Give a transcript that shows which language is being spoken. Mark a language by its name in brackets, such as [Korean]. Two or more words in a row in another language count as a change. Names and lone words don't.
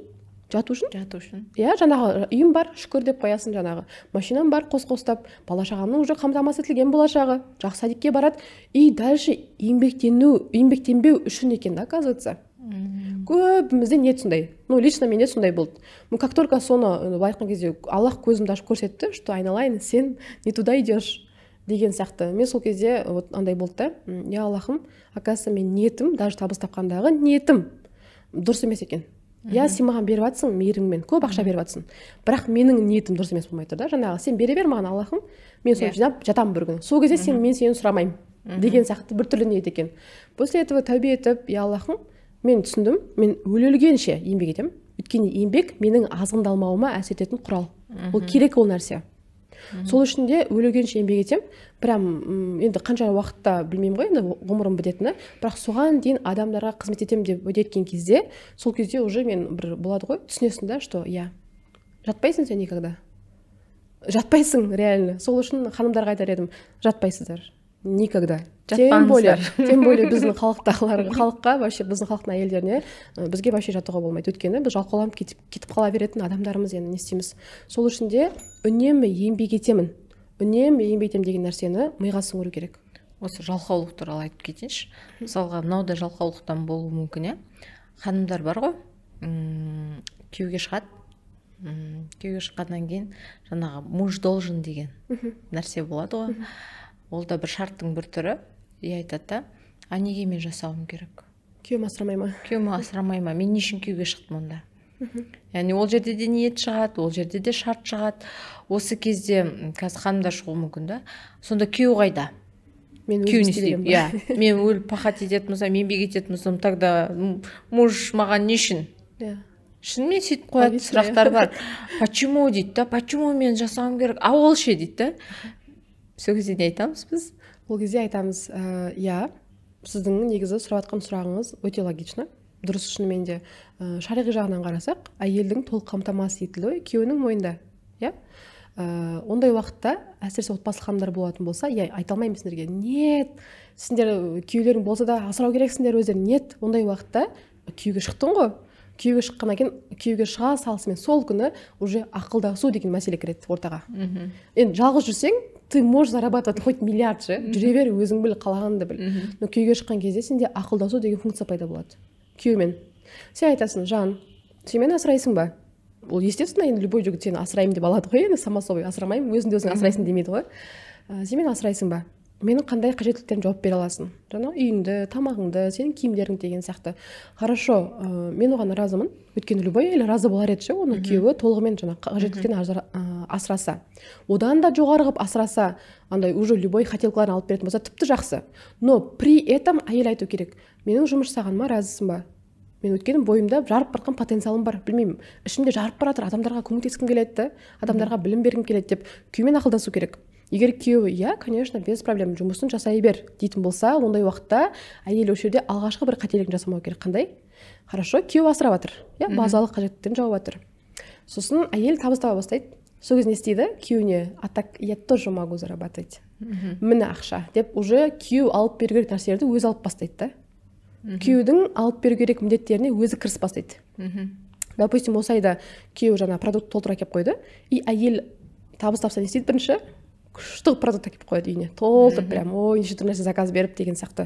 [Kazakh] Жату үшін. Жаңағы үйім бар, шүкір деп қоясың, жаңағы машинам бар, қос-қостап, бала шағамның уже қамтамасыз етілген болашағы, жақсы садикке барады. [Russian] И дальше [Kazakh] еңбектенбеу үшін екен да, оказывается. Көбімізде ниет сондай. Лично менде сондай болды. [Russian] Как только [Kazakh] соны байқаған кезде Аллах көзімді ашып көрсетті, что айналайын, сен [Russian] не туда идешь [Kazakh] деген сияқты. Мен сол кезде андай болды да. Я Аллахым, оказывается, мен ниетім, даже табыс тапқандағы ниетім дұрыс емес екен. Сен маған беріп жатсың мейіріңмен, көп ақша беріп жатсың. Бірақ менің ниетім дұрыс емес болмай тұр да. Жаңағы сен бере бер маған, Аллахым, мен соны жинап жатамын бір күні. Сол кезде мен сені сұрамаймын деген сияқты бір түрлі ниет екен. [Russian] После этого [Kazakh] тәубе етіп, я Аллахым, мен түсіндім, мен өлгенше еңбек етемін. Өйткені еңбек менің азғындалмауыма әсер ететін құрал. Ол керек ол нәрсе. Сол үшін де өлгенше еңбек етемін. Прям енді қанша уақытта білмеймін ғой, енді ғұмырым бітетіні, бірақ соған дейін адамдарға қызмет етемін деп уәде еткен кезде, сол кезде уже мен бір болады ғой, түсінесің да, что жатпайсың сен никогда. Жатпайсың реально. Сол үшін ханымдарға айтар едім, жатпайсыздар. Никогда. [Russian] Тем более [Kazakh] біздің халыққа, вообще біздің халықтың әйелдеріне бізге вообще жатуға болмайды. Өйткені біз жалқауланып кетіп қала беретін адамдарымыз, енді не істейміз. Сол үшін де үнемі еңбек етемін деген нәрсені миға сіңіру керек. Осы жалқаулық туралы айтып кетейінші. Мысалға, мынау да жалқаулықтан болуы мүмкін, ханымдар бар ғой, күйеуге шығады. Күйеуге шыққаннан кейін жаңағы [Russian] муж должен [Kazakh] деген нәрсе болады ғой. Ол да бір шарттың бір түрі. Айтады да, неге мен жасауым керек? Күйеуім асырамай ма? Мен не үшін күйеуге шықтым онда? Яғни ол жерде де ниет шығады, ол жерде де шарт шығады. Осы кезде қазір ханымдар шығуы мүмкін да. Сонда күйеу қайда? Мен өліп пахат ететін болсам, еңбек ететін болсам, [Russian] тогда муж [Kazakh] маған не үшін? Шынымен сөйтіп қоятын сұрақтар бар. Почему дейді да? Почему мен жасауым керек? Ол ше дейді да? Сол кезде не айтамыз біз? Ол кезде айтамыз, сіздің негізі сұраватқан сұрағыңыз өте логично. Дұрыс, шынымен де шариғи жағынан қарасақ, әйелдің толық қамтамасыз етілуі күйеуінің мойнында. Ондай уақытта, әсіресе отбасылық ханымдар болатын болса, айта алмаймын сендерге, нет, сендер күйеулерің болса да асырау керексіңдер өздерің, нет. Ондай уақытта күйеуге шықтың ғой. Күйеуге шыққаннан кейін күйеуге шыға салысымен сол күні уже ақылдасу деген мәселе кіреді ортаға. Енді жалғыз жүрсең, [Russian] ты можешь зарабатывать хоть миллиард же, [Kazakh] жүре бер, өзің біл, қалағанды біл. Но күйеуге шыққан кезде сенде ақылдасу деген функция пайда болады. Күйеумен. Сен айтасың, жан, сен мені асырайсың ба? Ол естественно, енді любой жігіт сені асыраймын деп алады ғой, енді [Russian] само собой [Kazakh] асырамаймын, өзіңді өзің асырайсың демейді ғой. Сен мені асырайсың ба? Менің қандай қажеттіліктерім жауап бере аласың? Жаңа үйіңді, тамағыңды, сенің киімдерің деген сияқты. Хорошо, мен оған разымын. Өйткені любой әйел разы болар еді, оны күйеуі толығымен жаңа қажеттіліктерін асыраса. Одан да жоғары қылып асыраса, андай [Russian] уже любой [Kazakh] хотелкаларын алып беретін болса, тіпті жақсы. [Russian] Но при этом [Kazakh] әйел айту керек. Менің жұмыс жасағаныма разысың ба? Мен өткенім бойымда жарып барған потенциалым бар, білмеймін. Ішімде жарып баратыр, адамдарға көмектескім келеді, адамдарға білім бергім келеді деп күйеумен ақылдасу керек. Егер күйеуі, [Russian] конечно, без проблем [Kazakh] жұмысын жасай бер дейтін болса, ондай уақытта әйел осы жерде алғашқы бір қателігін жасамау керек. Қандай? Хорошо, күйеуі асырап жатыр, базалық қажеттіліктерін жауап жатыр. Сосын әйел табыс таба бастайды. сол кезде не істейді күйеуіне, [Russian] а так я тоже могу зарабатывать, [Kazakh] міне ақша деп уже күйеу алып беру керек нәрселерді өзі алып бастайды да. Күйеудің алып беру керек міндеттеріне өзі кіріс бастайды. Допустим, осы айда күйеу жаңа продукт толтыра келіп қойды, и әйел табыс тапса не істейді бірінші? Күшті продукт әкеліп қояды үйіне, толтырып прям, ой, неше түрлі нәрсе заказ беріп деген сияқты.